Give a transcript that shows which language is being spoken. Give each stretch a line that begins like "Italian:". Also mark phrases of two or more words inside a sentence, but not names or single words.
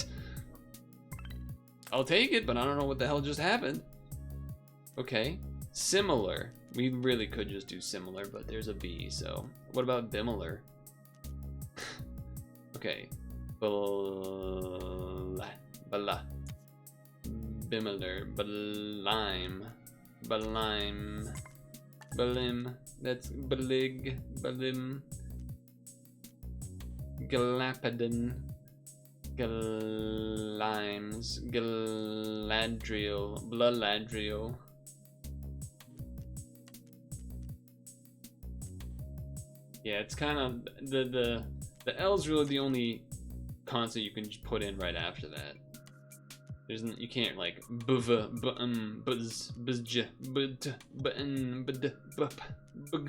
English: I'll take it, but I don't know what the hell just happened. Okay. Similar. We really could just do similar, but there's a B, so. What about bimilar? Okay. Blah. Bimmeler. Blime. Blime. Balim. That's Balig. Balim. Galapidon. Galimes. Galadriel. Blaladriel. Yeah, it's kind of the L's really the only consonant you can just put in right after that. You can't like buzz, buzz, buzz, bud, button, bud, bup, bug.